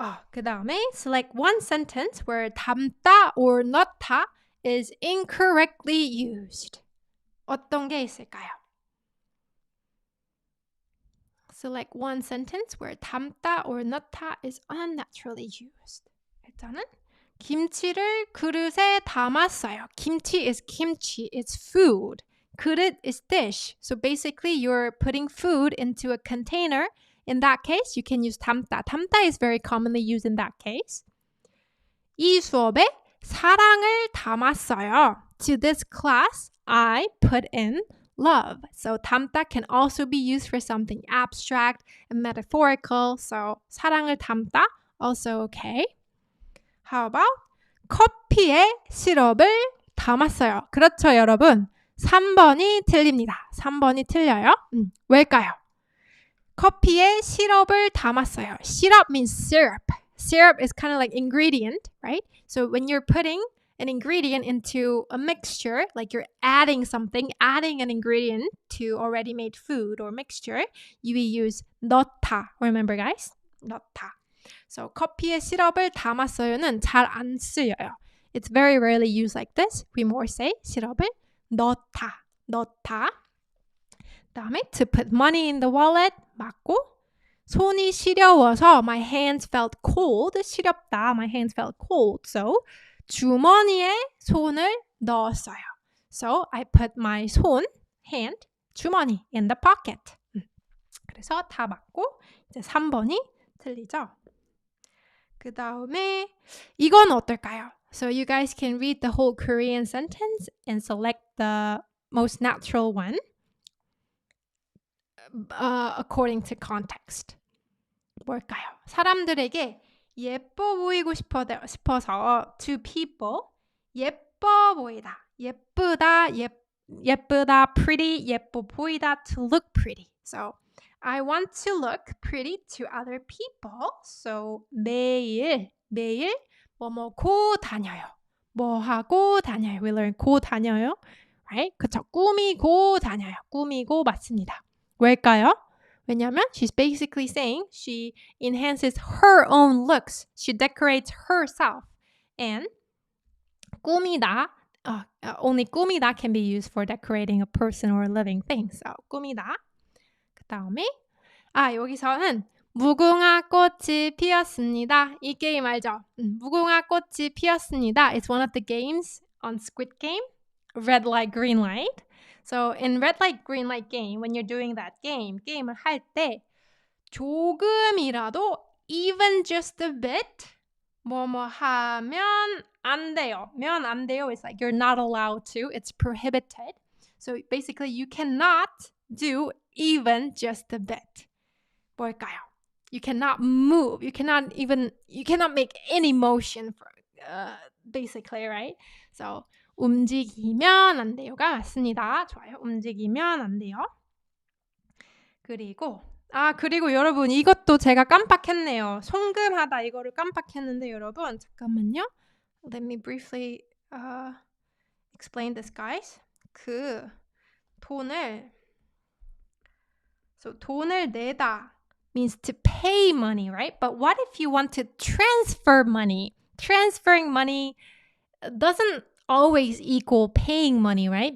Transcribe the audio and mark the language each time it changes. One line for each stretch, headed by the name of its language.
Korean: 그 다음에
English: select one sentence where 담다 or 넣다 is incorrectly used.
Korean: 어떤 게 있을까요?
English: Select one sentence where 담다 or 넣다 is unnaturally used.
Korean: 일단은 김치를 그릇에 담았어요.
English: Kimchi is kimchi. It's food. 그릇 is dish. So basically you're putting food into a container. In that case, you can use 담다. 담다 is very commonly used in that case.
Korean: 이 수업에 사랑을 담았어요.
English: To this class, I put in love. So 담다 can also be used for something abstract and metaphorical. So 사랑을 담다, also okay. How about
Korean: 커피에 시럽을 담았어요. 그렇죠, 여러분. 3번이 틀립니다. 3번이 틀려요. 왜일까요? 커피에 시럽을 담았어요.
English: 시럽 means syrup. Syrup is kind of like ingredient, right? So when you're putting an ingredient into a mixture, like you're adding something, adding an ingredient to already made food or mixture, you use 넣다. Remember, guys? 넣다.
Korean: So 커피에 시럽을 담았어요는 잘 안 쓰여요.
English: It's very rarely used like this. We more say 시럽을 넣다.
Korean: 넣다. 다음에
English: to put money in the wallet
Korean: 맞고 손이 시려워서
English: my hands felt cold. 시렵다. My hands felt cold.
Korean: So 주머니에 손을 넣었어요.
English: So I put my 손, hand, 주머니 in the pocket.
Korean: 그래서 다 맞고 이제 3번이 틀리죠. 그 다음에 이건 어떨까요?
English: So you guys can read the whole Korean sentence and select the most natural one according to context.
Korean: 뭘까요? 사람들에게 예뻐 보이고 싶어서
English: to people
Korean: 예뻐 보이다.
English: 예쁘다, 예쁘다, pretty, 예뻐 보이다, to look pretty. So I want to look pretty to other people.
Korean: So 매일 뭐고 다녀요. 뭐 하고 다녀요.
English: We learn 고 다녀요. Right?
Korean: 그쵸? 꾸미고 다녀요. 꾸미고 맞습니다. 왜일까요? 왜냐면
English: she's basically saying she enhances her own looks. She decorates herself. And 꾸미다, only 꾸미다 can be used for decorating a person or a living thing. So 꾸미다.
Korean: 그 다음에 여기서는 무궁화 꽃이 피었습니다. 이 게임 알죠? 무궁화 꽃이 피었습니다.
English: It's one of the games on Squid Game. Red light, green light. So in red light, green light game, when you're doing that
Korean: 게임을 할 때 조금이라도
English: even just a bit
Korean: 뭐뭐 하면 안 돼요. 면 안 돼요.
English: It's like you're not allowed to. It's prohibited. So basically you cannot do even just a bit.
Korean: 뭘까요?
English: You cannot move. You cannot make any motion for basically, right?
Korean: So 움직이면 안 돼요가 맞습니다. 좋아요. 움직이면 안 돼요. 그리고 여러분 이것도 제가 깜빡했네요. 송금하다 이거를 깜빡했는데 여러분 잠깐만요.
English: Let me briefly explain this, guys. 돈을 내다 means to pay money, right? But what if you want to transfer money? Transferring money doesn't always equal paying money, right?